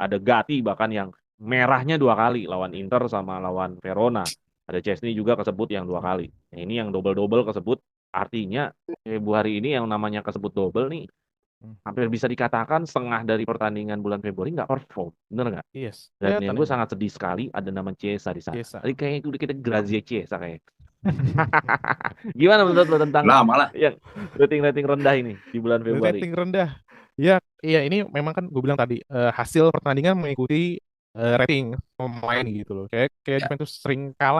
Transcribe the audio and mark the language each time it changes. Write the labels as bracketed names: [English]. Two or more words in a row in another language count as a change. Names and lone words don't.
[Indonesian] Ada Gatti bahkan yang merahnya 2 kali lawan Inter sama lawan Verona. Ada Chesney juga kesebut yang 2 kali. Nah, ini yang double-double kesebut. Artinya Februari ini yang namanya kesebut double nih hampir bisa dikatakan setengah dari pertandingan bulan Februari nggak perform, bener nggak? Yes. Dan yang Kelihatan gue emang. sangat sedih sekali ada nama Chiesa di sana. Chiesa. Tadi kayaknya udah kita Grazie Chiesa kayak. Gimana menurut lo tentang Lama lah. yang rating-rating rendah ini di bulan Februari? Rating rendah. Ya, iya ini memang kan gue bilang tadi hasil pertandingan mengikuti rating pemain gitu loh. Kayak Ya. Juventus sering kalah,